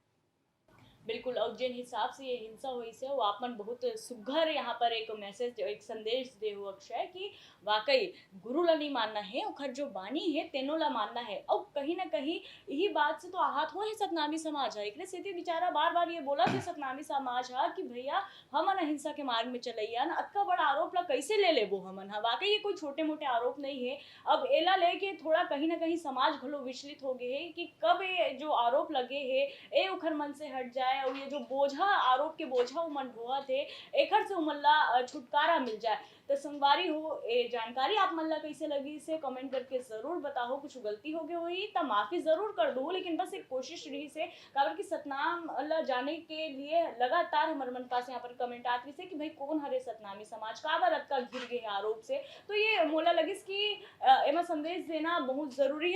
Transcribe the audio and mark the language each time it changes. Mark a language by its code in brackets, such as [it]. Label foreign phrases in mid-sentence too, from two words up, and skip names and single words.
[hne] बिल्कुल, और जिन हिसाब से ये हिंसा हुई से वो आपमन बहुत सुघ्घर यहाँ पर एक मैसेज एक संदेश दे हो अक्षय कि वाकई गुरु ला नहीं मानना है, ओखर जो बानी है तेनों ला मानना है। और कहीं ना कहीं यही बात से तो आहत हो है सतनामी समाज है। एकरे सेती बेचारा बार बार ये बोला थे सतनामी समाज हा कि भैया हमन अहिंसा के मार्ग में चलैया न, अतका बड़ा आरोप ला कैसे ले लेबो हमन हा। वाकई ये कोई छोटे मोटे आरोप नहीं है। अब एला लेके थोड़ा कहीं ना कहीं समाज घलो विचलित हो गए है कि कब ये जो आरोप लगे है ए ओखर मन से हट जाए, और ये जो बोझा आरोप के बोझा वो मन ढोआ थे एखर से उमल्ला छुटकारा मिल जाए। तो संगवारी हो ए जानकारी आप मन ला कैसे लगी इसे कमेंट करके जरूर बताओ। कुछ गलती हो गई हुई तो माफी जरूर कर दो, लेकिन बस एक कोशिश रही से काबर कि सतनाम ला जाने के लिए लगातार हमारे मन पास यहाँ पर कमेंट आती से कि भाई कौन हरे सतनामी समाज काबर अतका घिर गए आरोप से। तो ये मोला लगिस कि एमा संदेश देना बहुत जरूरी है।